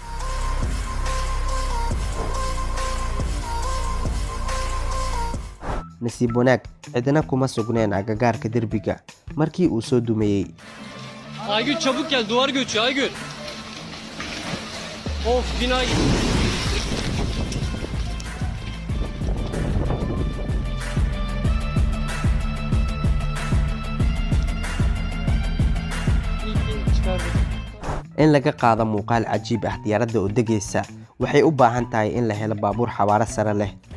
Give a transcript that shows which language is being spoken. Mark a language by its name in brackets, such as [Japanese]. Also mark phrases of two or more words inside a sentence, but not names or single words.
[Somali] Nasiib wanaag, cidna kuma sugneen agagaarka derbiga markii uu soo dumayay. [Turkish] Aygün çabuk gel, duvar göçüyor Aygün. Of, bina gitti. [Somali] In laga qaado muuqaal cajiib ah diyaaradda oo degaysa waxay u baahan tahay in la helo baabuur xawaare sare leh.